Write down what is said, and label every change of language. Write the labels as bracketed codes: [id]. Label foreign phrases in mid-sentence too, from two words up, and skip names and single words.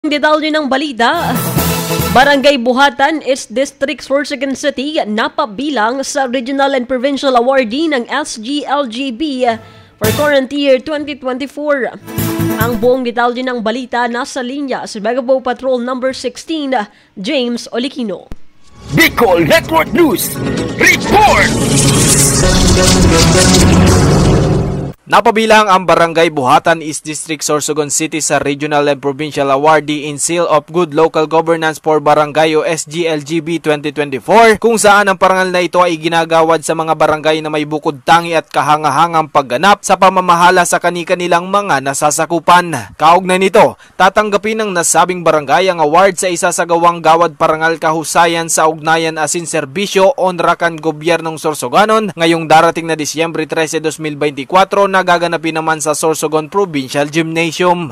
[tl] Detalye ng balita. Barangay Buhatan, East District, Sorsogon City, napabilang sa Regional and Provincial Awardee ng SGLGB [en] for current year 2024. [tl] Ang buong detalye ng balita nasa linya si Megapo Patrol number 16, James Olikino. [en] Bicol Network News Report! [tl] Napabilang ang Barangay Buhatan, East District, Sorsogon City sa Regional and Provincial Awardee in Seal of Good Local Governance for Barangay o SGLGB 2024, kung saan ang parangal na ito ay ginagawad sa mga barangay na may bukod tangi at kahangahangang pagganap sa pamamahala sa kani-kanilang mga nasasakupan. Kaugnay nito, tatanggapin ng nasabing barangay ang award sa isasagawang gawad parangal kahusayan sa ugnayan asin serbisyo onrakan gobyernong Sorsoganon ngayong darating na Disyembre 13, 2024 na gaganapin naman sa Sorsogon Provincial Gymnasium.